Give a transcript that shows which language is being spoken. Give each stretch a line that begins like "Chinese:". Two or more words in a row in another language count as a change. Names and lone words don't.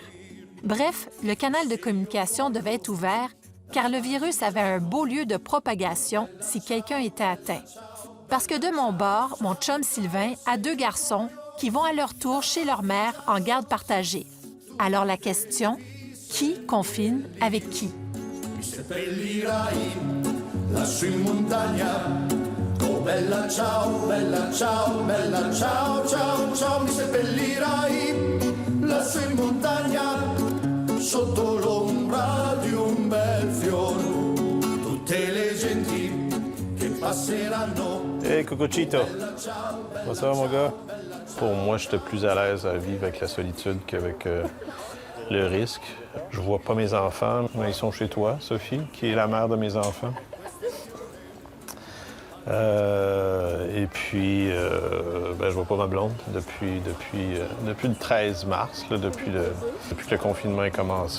French: Bref, le canal de communication devait être ouvert car le virus avait un beau lieu de propagation si quelqu'un était atteint. Parce que de mon bord, mon chum Sylvain a 2 garçons qui vont à leur tour chez leur mère en garde partagée. Alors la question, qui confine avec qui?
Italian: Lassù in montagna, oh bella ciao, ciao, ciao, ciao, mi seppellirai lassù in montagna, sotto l'ombra di un bel fiore, tutte le genti che passeranno.
French: Hey, Cucucito! Comment ça va, mon gars? Pour moi, j'étais plus à l'aise à vivre avec la solitude qu'avec le risque. Je vois pas mes enfants, mais ils sont chez toi, Sophie, qui est la mère de mes enfants. Et puis, je vois pas ma blonde depuis le 13 mars, là, depuis que le confinement est commencé.